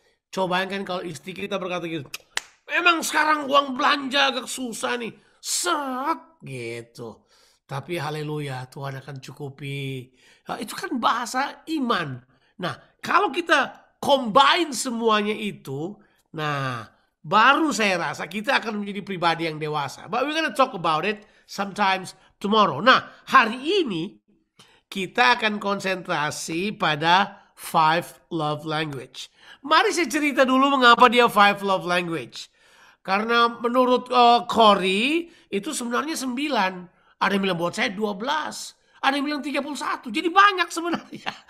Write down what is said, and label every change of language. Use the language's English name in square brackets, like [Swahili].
[Indonesian] Coba bayangkan kalau istri kita berkata gitu. Memang sekarang uang belanja agak susah nih. Seret gitu. Tapi haleluya, Tuhan akan cukupi. Nah, itu kan bahasa iman. Nah, kalau kita combine semuanya itu, nah baru saya rasa kita akan menjadi pribadi yang dewasa. [English] But we're gonna talk about it sometimes tomorrow. [Indonesian] Nah, hari ini kita akan konsentrasi pada 5 love language. Mari saya cerita dulu mengapa dia 5 love language. Karena menurut Corey itu sebenarnya 9. Ada yang bilang buat saya 12. Ada yang bilang 31. Jadi banyak sebenarnya.